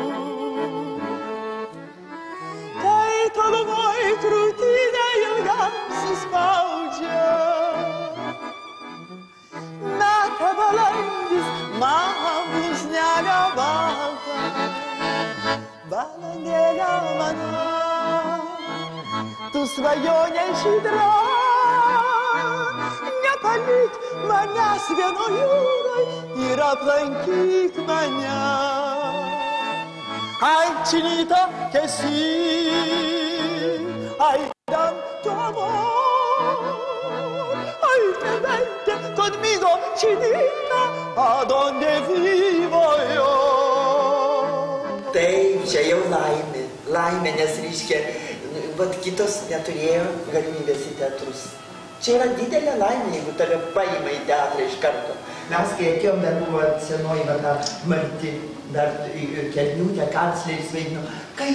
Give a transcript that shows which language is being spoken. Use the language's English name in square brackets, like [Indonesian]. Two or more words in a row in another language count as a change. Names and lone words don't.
[Lithuanian] Tolumoj krūtinę ilgam suspaudžia, meta balandis man blužnelę baltą. Balandėlė mano, tu svajonė žydra, nepalik manęs vieno jūroj ir aplankyk mane. [Spanish] Ay, chinita, que sí, ay, tanto amor, ay, que vente conmigo, chinita, a donde vivo yo. [Lithuanian] Taip, čia jau laimė, nes reiškia, vat kitos neturėjo galimybės į teatrus. Čia yra didelė laimė, jeigu tave paima į teatrą iš karto. Mes, kai atėjom, dar buvo senoji Marti, dar Kelniūtė, kancleris vaidino.